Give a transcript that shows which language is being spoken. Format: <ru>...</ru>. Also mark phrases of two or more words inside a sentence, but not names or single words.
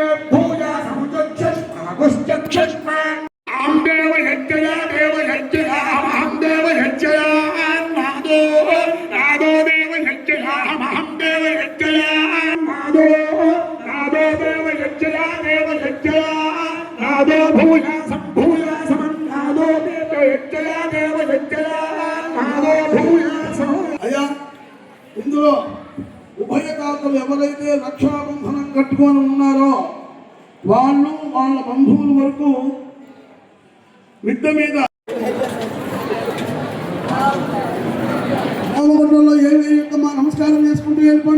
<sa>भूयासं चक्षुष्मां अहं देवयज्ञया अहं देवयज्ञया नादो देवयज्ञया अहं देवयज्ञया नादो देवयज्ञया नादो भूयासं नादो देवयज्ञया नादो भूयासं</sa> <te>అయ్యా ఇందులో ఉభయదాతలు ఎవరైతే రక్షాబంధనం కట్టుకొని ఉన్నారో వాళ్ళు వాళ్ళ బంధువుల వరకు మిద్దె మీద హోమగుండంలో ఏం వేయొద్దమ్మా, నమస్కారం చేసుకుంటూ వెళ్ళిపోండి.</te>